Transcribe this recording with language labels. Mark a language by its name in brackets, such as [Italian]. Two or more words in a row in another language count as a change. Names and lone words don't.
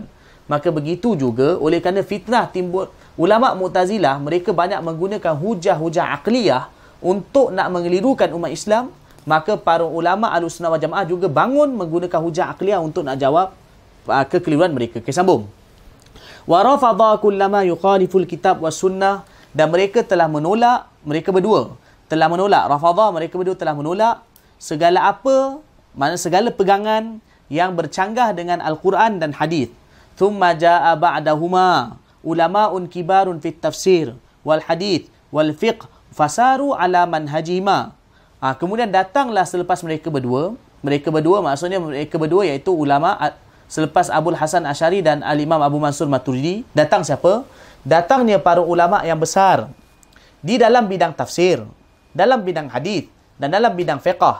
[Malay] Maka begitu juga oleh kerana fitnah timbul, ulama Mu'tazilah mereka banyak menggunakan hujah-hujah aqliyah untuk nak mengelirukan umat Islam. Maka para ulama Ahlussunnah wal Jamaah juga bangun menggunakan hujah aqliyah untuk nak jawab kekeliruan mereka. Okay, sambung. [Arabic] ورفضا كل ما يخالف الكتاب والسنة, [Malay] dan mereka telah menolak, mereka berdua telah menolak, rafadha mereka berdua telah menolak segala apa, makna segala pegangan yang bercanggah dengan Al-Quran dan hadis. [Arabic] ثم جاء بعدهما علماء كبار في التفسير والحديث والفقه فساروا على منهجهما. [Malay] Kemudian datanglah selepas mereka berdua maksudnya mereka berdua iaitu ulama selepas Abul Hasan Asy'ari dan Al-Imam Abu Mansur Maturidi. Datang siapa? Datangnya para ulama yang besar di dalam bidang tafsir, dalam bidang hadis dan dalam bidang fiqh.